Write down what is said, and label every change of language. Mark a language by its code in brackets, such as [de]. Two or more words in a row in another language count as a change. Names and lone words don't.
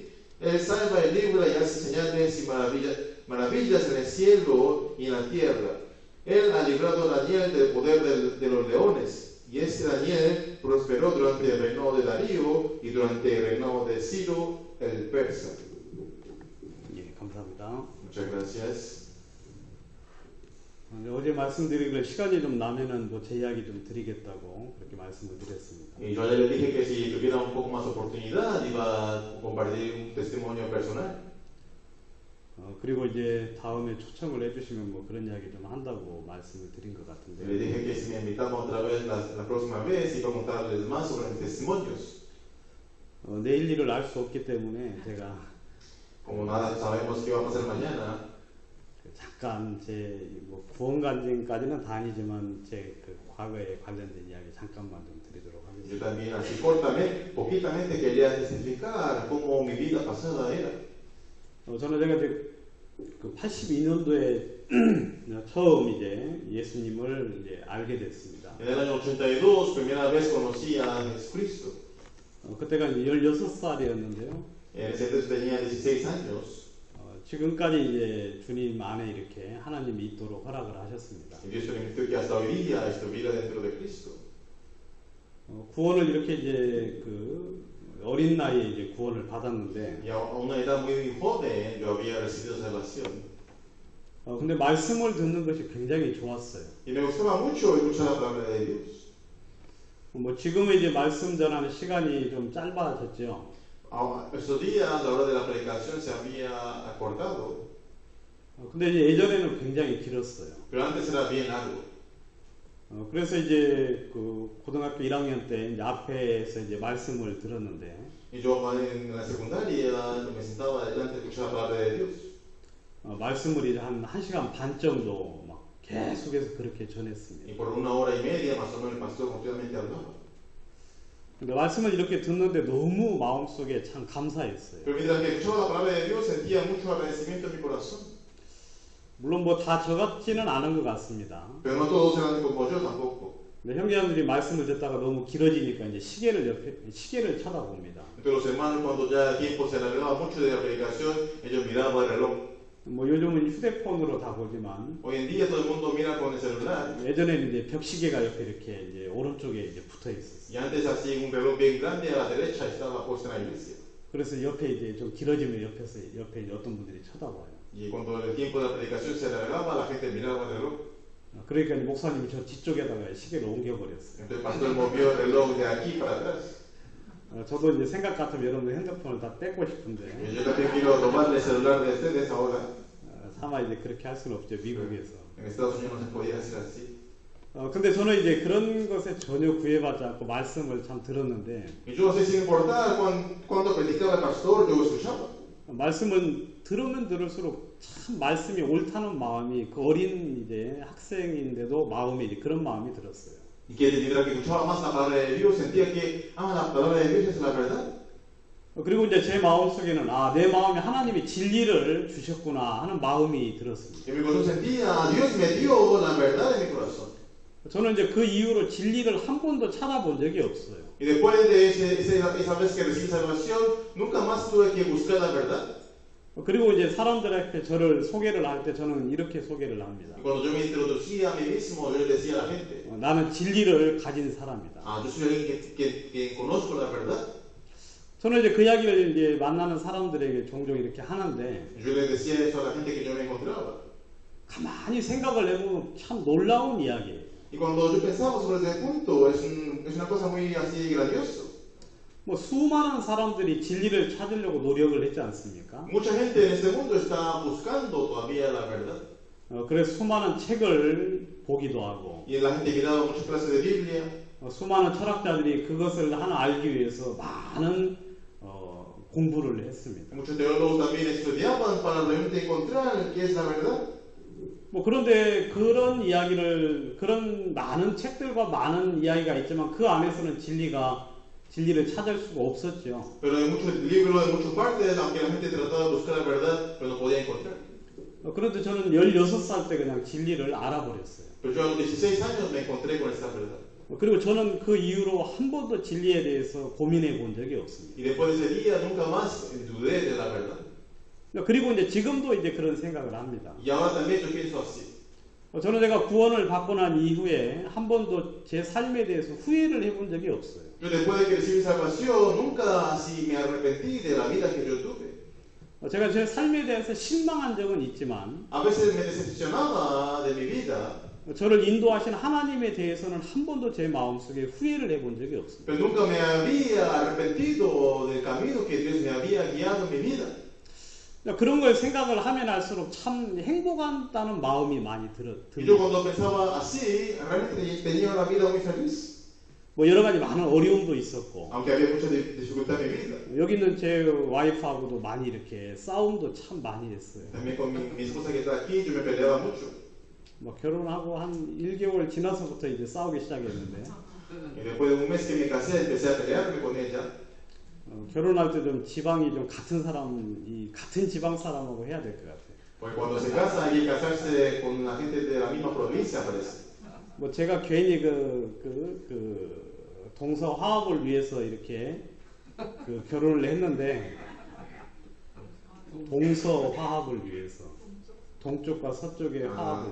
[es] Él salva y libra y hace señales y maravillas en el cielo y en la tierra. Él ha librado a Daniel del poder de los leones. Y este Daniel prosperó durante el reinado de Darío y durante el reinado de Ciro el persa. [ko] 예, 감사합니다. [es] Muchas gracias. [ko] 어제 말씀드리기로 시간이 좀 나면은 뭐 제 이야기 좀 드리겠다고 그렇게 말씀을 드렸습니다. [es] Y yo ayer le dije que si tuviera un poco más oportunidad iba a compartir un testimonio personal. [ko] 그리고 이제 다음에 초청을 해주시면 뭐 그런 이야기 좀 한다고 말씀을 드린 것 [es] Le [ko] 같은데. [es] dije que si me invitan otra vez la próxima vez iba a contarles más sobre mis testimonios. [ko] 내일 일을 알 수 없기 때문에 제가 [es] Como nada sabemos qué va a pasar mañana, [ko] 잠깐 제 뭐 구원간증까지는 다 아니지만 제 그 과거에 관련된 이야기 잠깐만 좀 드리도록 [es] yo [ko] 하겠습니다. [es] también así cortamente, poquitamente quería testificar cómo mi vida pasada era. [ko] 저는 제가 이제 그 82년도에 처음 이제 예수님을 이제 알게 됐습니다. [es] En el año 82, primera vez conocí a Jesucristo. [ko] 그때가 이제 16살이었는데요. [es] En ese entonces tenía 16 años. [ko] 지금까지 이제 주님 안에 이렇게 하나님이 있도록 허락을 하셨습니다. [es] Y Dios permitió que hasta hoy día estuviera dentro de Cristo. [ko] 구원을 이렇게 이제 그 어린 나이에 이제 구원을 받았는데, [es] Y a una edad muy joven yo había recibido salvación. [ko] 근데 말씀을 듣는 것이 굉장히 좋았어요. [es] Y me gustaba mucho escuchar la palabra de Dios. [ko] 뭐 지금은 이제 말씀 전하는 시간이 좀 짧아졌죠. [es] Estos días la hora de la predicación se había acortado, [ko] 근데 이제 예전에는 굉장히 길었어요. [es] pero antes era bien largo. [ko] 그래서 이제 그 고등학교 1학년 때 이제 앞에서 이제 말씀을 들었는데, [es] Y yo en la secundaria me sentaba delante a escuchar la palabra de Dios. [ko] 말씀을 이제 한 1시간 반 정도 막 계속해서 그렇게 전했습니다. [es] Y por 1 hora y media más o menos el pastor continuamente hablaba. [ko] 근데 말씀을 이렇게 듣는데 너무 마음속에 참 감사했어요. [es] Pero mientras que escuchaba la palabra de Dios sentía mucho agradecimiento en mi corazón. [ko] 물론 뭐 다 저 같지는 않은 것 같습니다. [es] Pero no todos eran como yo tampoco. [ko] 근데 형제님들이 말씀을 듣다가 너무 길어지니까 이제 시계를 쳐다봅니다. [es] Entonces los hermanos cuando ya el tiempo se alargaba mucho de la predicación, ellos miraban el reloj. [ko] 뭐 요즘은 휴대폰으로 다 보지만 [es] Hoy en día todo el mundo mira con el celular. [ko] 예전에는 이제 벽시계가 옆에 이렇게 이제 o른쪽에 이제 붙어 있었어요. [es] Y antes así un reloj bien grande a la derecha estaba puesto en la iglesia. [ko] 그래서 옆에 이제 좀 길어지면 옆에 이제 어떤 분들이 쳐다봐요. [es] Y cuando el tiempo de la predicación se alargaba, la gente miraba el reloj. [ko] 그러니까 목사님이 저 뒤쪽에다가 시계를 옮겨버렸어요. [es] Entonces el pastor movió el reloj de aquí para atrás. [ko] 저도 이제 생각 같으면 여러분들 핸드폰을 다 뺏고 싶은데 [es] Y yo también quiero robarle el celular de ustedes ahora. [ko] 차마 이제 그렇게 할 수는 없죠, 미국에서. [es] En Estados Unidos no se podía hacer así. [ko] 근데 저는 이제 그런 것에 전혀 구애받지 않고 말씀을 참 들었는데 [es] Y yo no sé si importaba cuando predicaba el pastor, yo escuchaba. [ko] 말씀은 들으면 들을수록 참 말씀이 옳다는 마음이 그 어린 이제 학생인데도 마음에 이제 그런 마음이 들었어요. [es] Y que mientras que escuchaba más la palabra de Dios, sentía que, la palabra de Dios es la verdad. [ko] 그리고 이제 제 마음 속에는 내 마음에 하나님이 진리를 주셨구나 하는 마음이 들었습니다. [es] Y en mi corazón sentía, Dios me dio la verdad en mi corazón. [ko] 저는 이제 그 이후로 진리를 한 번도 찾아본 적이 없어요. [es] Y después de esa vez que recibí salvación, nunca más tuve que buscar la verdad. [ko] 그리고 이제 사람들한테 저를 소개를 할 때 저는 이렇게 소개를 합니다. [es] Y cuando yo me introducía a mí mismo, yo le decía a la gente, [ko] 나는 진리를 가진 사람이다. [es] yo soy alguien que conozco la verdad. [ko] 저는 이제 그 이야기를 이제 만나는 사람들에게 종종 이렇게 하는데 [es] Yo le decía eso a la gente que yo me encontraba. [ko] 가만히 생각을 해보면 참 놀라운 이야기예요. [es] Y cuando yo pensaba sobre ese punto, es una cosa muy así grandioso. [ko] 뭐 수많은 사람들이 진리를 찾으려고 노력을 했지 않습니까? [es] Mucha gente en este mundo está buscando todavía la verdad. [ko] 그래서 수많은 책을 보기도 하고 [es] Y la gente miraba muchas clases de Biblia. [ko] 수많은 철학자들이 그것을 하나 알기 위해서 많은 공부를 했습니다. [es] Muchos teólogos también estudiaban para realmente encontrar qué es la verdad. [ko] 뭐 그런데 그런 많은 책들과 많은 이야기가 있지만 그 안에서는 진리를 찾을 수가 없었죠. [es] Pero hay muchos libros, en muchas partes, aunque la gente trataba de buscar la verdad, pero no podía encontrar. [ko] 그런데 저는 16살 때 그냥 진리를 알아버렸어요. [es] Pero yo a los 16 años me encontré con esta verdad. [ko] 그리고 저는 그 이후로 한 번도 진리에 대해서 고민해 본 적이 없습니다. [es] Y después de ese día nunca más dudé de la verdad. [ko] 그리고 이제 지금도 이제 그런 생각을 합니다. [es] Y ahora también yo pienso así. [ko] 저는 제가 구원을 받고 난 이후에 한 번도 제 삶에 대해서 후회를 해본 적이 없어요. [es] Yo después de que recibí salvación, nunca así me arrepentí de la vida que yo tuve. [ko] 제가 제 삶에 대해서 실망한 적은 있지만 [es] A veces me decepcionaba de mi vida. [ko] 저를 인도하신 하나님에 대해서는 한 번도 제 마음속에 후회를 해본 적이 없습니다. [es] Pero nunca me había arrepentido del camino que Dios me había guiado en mi vida. [ko] 그런 걸 생각을 하면 할수록 참 행복하다는 마음이 많이 [es] Y yo [ko] 듭니다. [es] cuando pensaba así, realmente tenía una vida muy feliz. [ko] 뭐 여러 가지 많은 어려움도 있었고 [es] Aunque había mucha dificultad en mi vida. [ko] 여기 있는 제 와이프하고도 많이 이렇게 싸움도 참 많이 했어요. [es] También con mi esposa que está aquí, yo me peleaba mucho. [ko] 뭐 결혼하고 한 1개월 지나서부터 이제 싸우기 시작했는데 [es] Y después de un mes que me casé, empecé a pelearme con ella. [ko] 결혼할 때 좀 지방이 좀 같은 지방 사람하고 해야 될 것 같아요. [es] Porque cuando se casa hay que casarse con la gente de la misma provincia, parece. [ko] 뭐 제가 괜히 동서 화합을 위해서 이렇게 결혼을 했는데 동서 화합을 위해서 동쪽과 서쪽의 화합을